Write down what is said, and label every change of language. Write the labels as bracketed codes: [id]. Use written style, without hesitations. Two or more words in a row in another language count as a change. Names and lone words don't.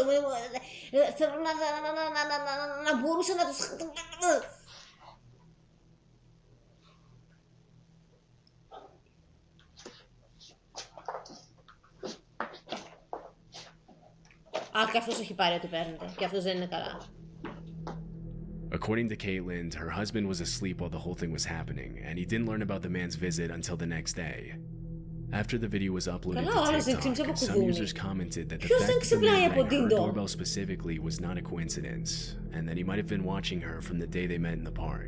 [el] Θέλω να μπορούσα να τους... Α, και αυτός έχει πάρει ό,τι παίρνετε. Και αυτός δεν είναι καλά. [en] According to Caitlin, her husband was asleep while the whole thing was happening, and he didn't learn about the man's visit until the next day. After the video was uploaded to TikTok, some users commented that the fact that the man rang her doorbell specifically was not a coincidence, and that he might have been watching her from the day they met in the park.